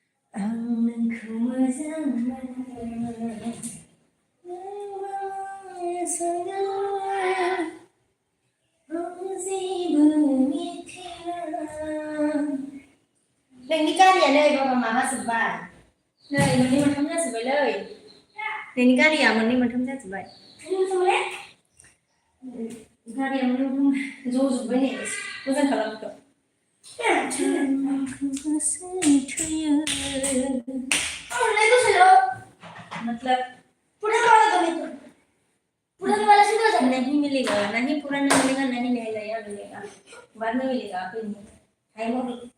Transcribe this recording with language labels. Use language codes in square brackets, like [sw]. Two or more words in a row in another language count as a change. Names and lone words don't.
[brx] आं नोंखौ मोजां मोनो जेबो मिथिला नोंनि गारिया नै बाबा माबा जोब्बाय नै मोननै मोनथाम जाजोब्बायलै नोंनि गारिया मोननै मोनथाम जाजोब्बाय गारिया मोननै मोनथाम जजोब्बाय नै मोजां खालामखौ थैयो मतलब [hi] पुराना वाला दो मेरे को पुराना वाला से दो नहीं मिलेगा नहीं पुराना मिलेगा नहीं नया मिलेगा बाद में मिलेगा कोई नहीं टाइम और